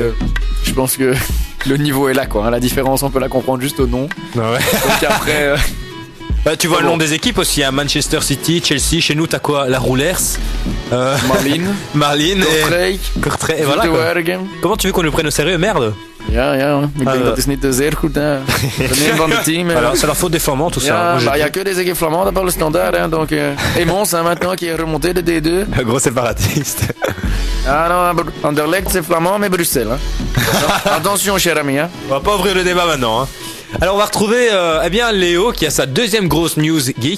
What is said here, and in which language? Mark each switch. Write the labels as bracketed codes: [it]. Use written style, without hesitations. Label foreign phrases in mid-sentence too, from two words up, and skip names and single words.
[fr] Je pense que le niveau est là, quoi. La différence, on peut la comprendre juste au nom. Ouais. Donc après. Tu vois le nom des équipes aussi, hein, Manchester City, Chelsea, chez nous t'as quoi? La Roulers, Marlin Kortrijk, et voilà quoi. Comment tu veux qu'on nous prenne au sérieux, merde? [nl] Ja, ik denk dat is niet zeer goed. Hè. De van het team. [fr] Alors, c'est la faute des Flamands, tout ça. Il y a que des équipes flamandes par le standard. Hein, donc, et Mons, hein, maintenant, qui est remonté de D2. Un gros séparatiste. Ah non, Anderlecht, c'est flamand, mais Bruxelles. Hein. Attention, cher ami. Hein. On va pas ouvrir le débat maintenant. Hein. Alors, on va retrouver Léo, qui a sa deuxième grosse news geek.